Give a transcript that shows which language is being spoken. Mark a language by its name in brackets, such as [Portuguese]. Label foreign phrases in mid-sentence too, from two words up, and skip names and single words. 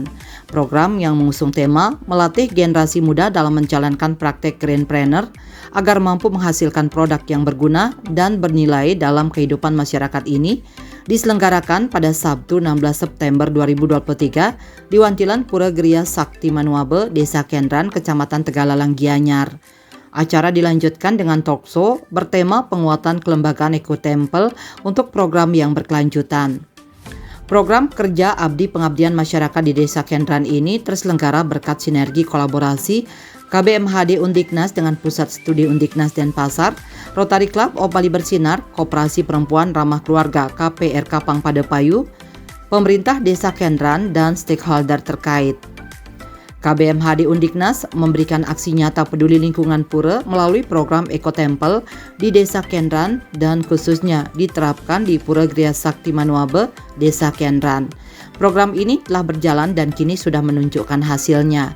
[Indonesian] Program yang mengusung tema melatih generasi muda dalam menjalankan praktek greenpreneur agar mampu menghasilkan produk yang berguna dan bernilai dalam kehidupan masyarakat ini diselenggarakan pada Sabtu 16 September 2023 di Wantilan Pura Geria Sakti Manuabe, Desa Kendran, Kecamatan Tegalalang, Gianyar. Acara dilanjutkan dengan talkshow bertema penguatan kelembagaan Ekotempel untuk program yang berkelanjutan. Program kerja abdi pengabdian masyarakat di Desa Kendran ini terselenggara berkat sinergi kolaborasi KBMHD Undiknas dengan Pusat Studi Undiknas Denpasar, Rotary Club of Bali Bersinar, Koperasi Perempuan Ramah Keluarga KPRK Pangpadepayu, pemerintah Desa Kendran, dan stakeholder terkait. KBMHD Undiknas memberikan aksi nyata peduli lingkungan pura melalui program Ekotempel di Desa Kendran dan khususnya diterapkan di Pura Geria Sakti Manuabe, Desa Kendran. Program ini telah berjalan dan kini sudah menunjukkan hasilnya.